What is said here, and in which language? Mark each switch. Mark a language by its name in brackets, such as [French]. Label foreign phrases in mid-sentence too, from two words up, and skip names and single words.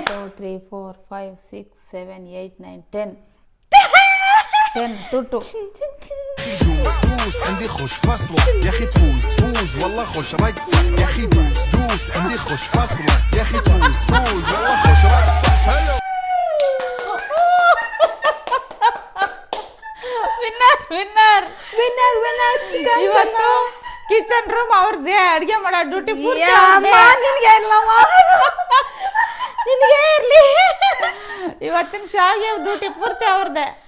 [Arabic] 1 2 3 4 5 6 7 8 9 10. 10 2 دوس عندي خوش فصلة يا اخي تفوز والله خوش رقصة يا اخي دوس عندي خوش فصلة يا اخي تفوز والله خوش رقصة. حلو. [Kannada] ವಿನ್ನರ್. ಇವತ್ತು [English] kitchen room [Kannada] ಅವ್ರದ್ದೇ, ಅಡ್ಗೆ ಮಾಡೋ ಡ್ಯೂಟಿ ನಿನಗೆ ಇರ್ಲಿ. ಇವತ್ತಿನ ಶಾವಿಗೆ ಡ್ಯೂಟಿ ಪೂರ್ತಿ ಅವ್ರದ್ದೇ.